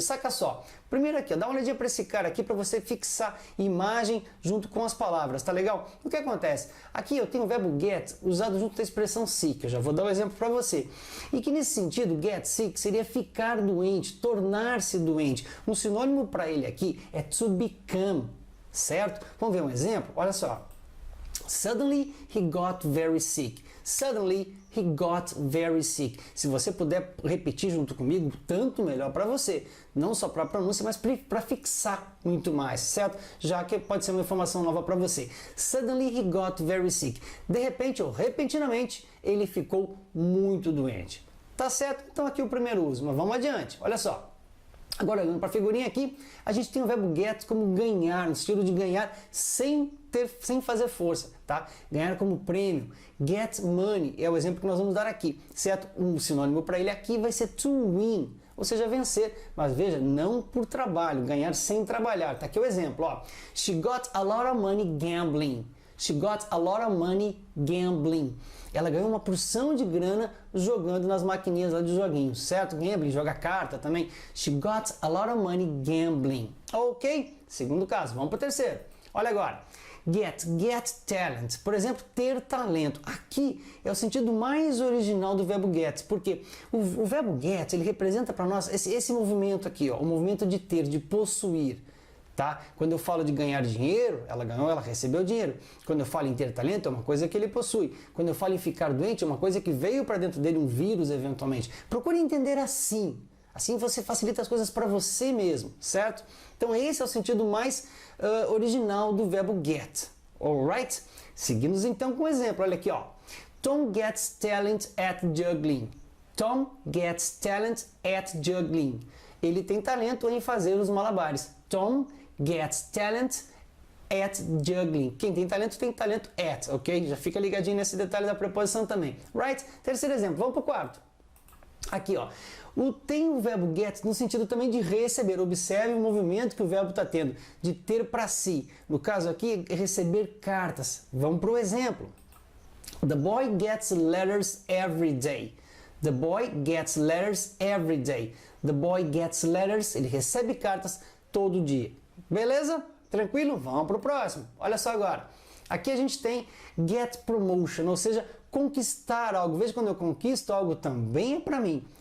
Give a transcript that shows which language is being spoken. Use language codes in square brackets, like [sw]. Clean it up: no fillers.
[pt] Saca só, primeiro aqui, ó, dá uma olhadinha para esse cara aqui para você fixar imagem junto com as palavras, tá legal? O que acontece? Aqui eu tenho o verbo get usado junto da expressão sick, eu já vou dar um exemplo para você. E que nesse sentido, get sick seria ficar doente, tornar-se doente. Um sinônimo para ele aqui é to become, certo? Vamos ver um exemplo? Olha só. [en] Suddenly he got very sick. Suddenly he got very sick. [pt] Se você puder repetir junto comigo, tanto melhor para você. Não só para a pronúncia, mas para fixar muito mais, certo? Já que pode ser uma informação nova para você. [en] Suddenly he got very sick. [pt] De repente ou repentinamente, ele ficou muito doente. Tá certo? Então aqui o primeiro uso, mas vamos adiante. Olha só. Agora, olhando para a figurinha aqui, a gente tem o verbo get como ganhar, no estilo de ganhar sem fazer força, tá? Ganhar como prêmio. Get money é o exemplo que nós vamos dar aqui, certo? Um sinônimo para ele aqui vai ser to win, ou seja, vencer. Mas veja, não por trabalho, ganhar sem trabalhar. Tá aqui o exemplo, ó. [en] She got a lot of money gambling. She got a lot of money gambling. [pt] Ela ganhou uma porção de grana jogando nas maquininhas lá de joguinhos, certo? Gambling, joga carta também. [en] She got a lot of money gambling. [pt] Ok? Segundo caso, vamos para o terceiro. Olha agora. Get talent. Por exemplo, ter talento. Aqui é o sentido mais original do verbo get, porque o verbo get, ele representa para nós esse movimento aqui, ó, o movimento de ter, de possuir. Tá? Quando eu falo de ganhar dinheiro, ela ganhou, ela recebeu dinheiro. Quando eu falo em ter talento, é uma coisa que ele possui. Quando eu falo em ficar doente, é uma coisa que veio para dentro dele, um vírus eventualmente. Procure entender assim. Assim você facilita as coisas para você mesmo, certo? Então esse é o sentido mais original do verbo get. Alright? Seguimos então com um exemplo. Olha aqui, ó. [en] Tom gets talent at juggling. Tom gets talent at juggling. [pt] Ele tem talento em fazer os malabares. [en] Tom gets talent at juggling. [pt] Quem tem talento at, ok? Já fica ligadinho nesse detalhe da preposição também. Right? Terceiro exemplo, vamos para o quarto. Aqui, ó, tem o verbo get no sentido também de receber. Observe o movimento que o verbo está tendo, de ter para si. No caso aqui, receber cartas. Vamos para o exemplo. [en] The boy gets letters every day. The boy gets letters every day. The boy gets letters, [pt] ele recebe cartas todo dia. Beleza? Tranquilo? Vamos para o próximo. Olha só agora. Aqui a gente tem get promotion, ou seja, conquistar algo. Veja, quando eu conquisto algo também é para mim.